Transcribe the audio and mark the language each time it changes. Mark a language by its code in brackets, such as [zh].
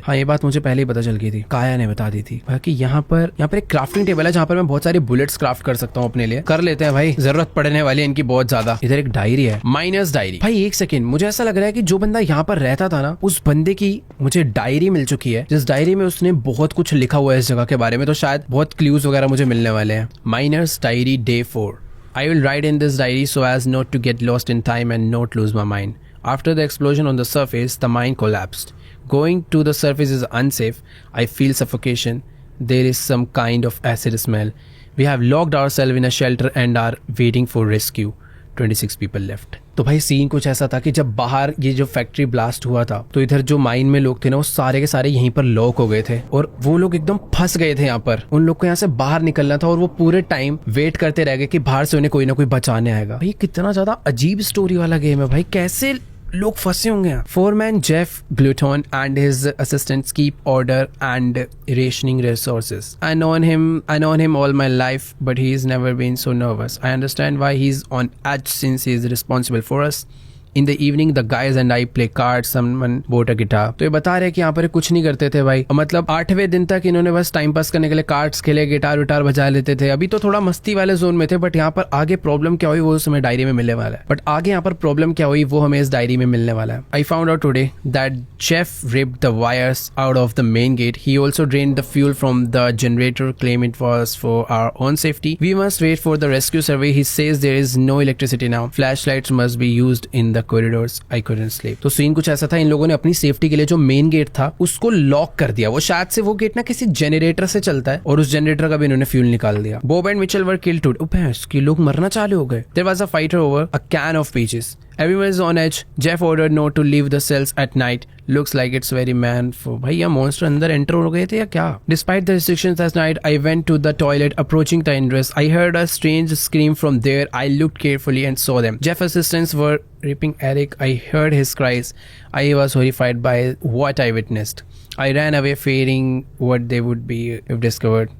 [hi] हाँ ये बात मुझे पहले ही पता चल गई थी, काया ने बता दी थी। बाकी यहाँ पर एक क्राफ्टिंग टेबल है जहाँ पर मैं बहुत सारे बुलेट्स क्राफ्ट कर सकता हूँ अपने लिए। कर लेते हैं भाई, जरूरत पड़ने वाली है इनकी बहुत ज्यादा। इधर एक डायरी है, माइनर्स डायरी। भाई एक सेकेंड, मुझे ऐसा लग रहा है कि जो बंदा यहाँ पर रहता था ना, उस बंदे की मुझे डायरी मिल चुकी है, जिस डायरी में उसने बहुत कुछ लिखा हुआ है इस जगह के बारे में। तो शायद बहुत क्लूज वगैरह मुझे मिलने वाले हैं। [en] Miner's diary day 4। I will write in this diary so as not to get lost in time and not lose my mind. After the explosion on the surface, the mine collapsed. Going to the surface is unsafe. I feel suffocation. There is some kind of acid smell. We have locked ourselves in a shelter and are waiting for rescue. 26 people left. [hi] तो भाई scene कुछ ऐसा था कि जब बाहर ये जो फैक्ट्री ब्लास्ट हुआ था तो इधर जो माइन में लोग थे ना, वो सारे के सारे यहीं पर लॉक हो गए थे और वो लोग एकदम फंस गए थे यहाँ पर। उन लोग को यहाँ से बाहर निकलना था और वो पूरे टाइम वेट करते रह गए कि बाहर से उन्हें कोई ना कोई बचाने आएगा। भाई कितना ज्यादा अजीब स्टोरी वाला गेम है भाई, कैसे लोग फंसे होंगे यहाँ। [en] Foreman Jeff Glutton and his assistants keep order and rationing resources. I known him all my life, but he's never been so nervous. I understand why he's on edge since he's responsible for us. In the evening, the guys and I play cards. Someone bought a guitar. [hi] तो ये बता रहे कि यहाँ पर कुछ नहीं करते थे भाई, मतलब 8वें दिन तक इन्होंने बस टाइम पास करने के लिए कार्ड्स खेले, गिटार विटार बजा लेते थे। अभी तो थोड़ा मस्ती वाले जोन में थे, बट यहाँ पर आगे प्रॉब्लम क्या हुई वो हमें डायरी में मिलने वाला है। बट आगे यहाँ पर प्रॉब्लम क्या हुई वो हमें इस डायरी में मिलने वाला है। [en] I found out today that Jeff ripped the wires out of the main gate. He also drained the fuel from the generator, claim it was for our own safety. We must wait for the rescue survey. He says there is no electricity now. Flashlights must be used in the corridors. I couldn't sleep. [hi] तो scene कुछ ऐसा था, इन लोगों ने अपनी safety के लिए जो मेन गेट था उसको लॉक कर दिया। वो शायद से वो गेट ना किसी जनरेटर से चलता है और उस जनरेटर का भी इन्होंने फ्यूल निकाल दिया। [en] Bob and Mitchell were killed today. [hi] लोग मरना चालू हो गए। [en] There was a fight over a can of peaches. Everyone is on edge. Jeff ordered no to leave the cells at night. Looks like it's very man for [hi] भाई ये monster अंदर enter हो गए थे या क्या? [en] Despite the restrictions last night, I went to the toilet. Approaching the ingress, I heard a strange scream from there. I looked carefully and saw them. Jeff assistants were raping Eric. I heard his cries. I was horrified by what I witnessed. I ran away fearing what they would be if discovered.